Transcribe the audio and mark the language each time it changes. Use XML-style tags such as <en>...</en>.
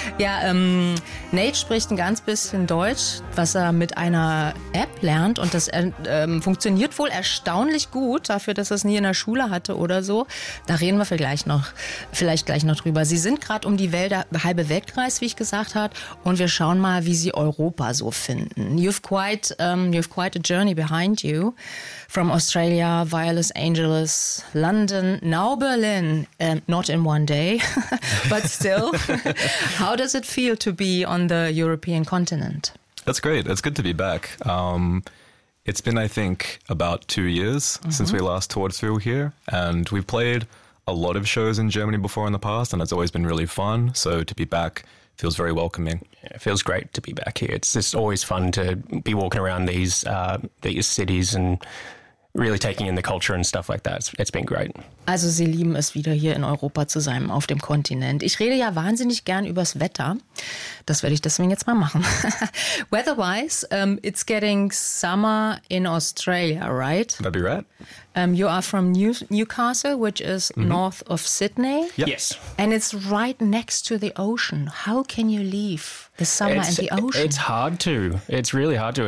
<de>Ja, Nate spricht ein ganz bisschen Deutsch, was er mit einer App lernt und das funktioniert wohl erstaunlich gut dafür, dass er es nie in der Schule hatte oder so. Da reden wir vielleicht gleich noch drüber. Sie sind gerade um die Welt, halbe Weltkreis, wie ich gesagt habe, und wir schauen mal, wie sie Europa so finden.</de> <en>You've quite a journey behind you. From Australia via Los Angeles, London, now Berlin, not in one day, but still. How does it feel to be on the European continent? That's great. It's good to be back. It's been, I think, about 2 years mm-hmm. since we last toured through here, and we've played a lot of shows in Germany before in the past, and it's always been really fun. So to be back feels very welcoming. Yeah, it feels great to be back here. It's just always fun to be walking around these cities and really taking in the culture and stuff like that. It's been great.</en> <de>Also Sie lieben es wieder hier in Europa zu sein, auf dem Kontinent. Ich rede ja wahnsinnig gern übers Wetter. Das werde ich deswegen jetzt mal machen.</de> <en>Weather-wise, it's getting summer in Australia, right? That'd be right. You are from Newcastle, which is mm-hmm. north of Sydney. Yep. Yes. And it's right next to the ocean. How can you leave the summer and the ocean? It's hard to. It's really hard to.</en>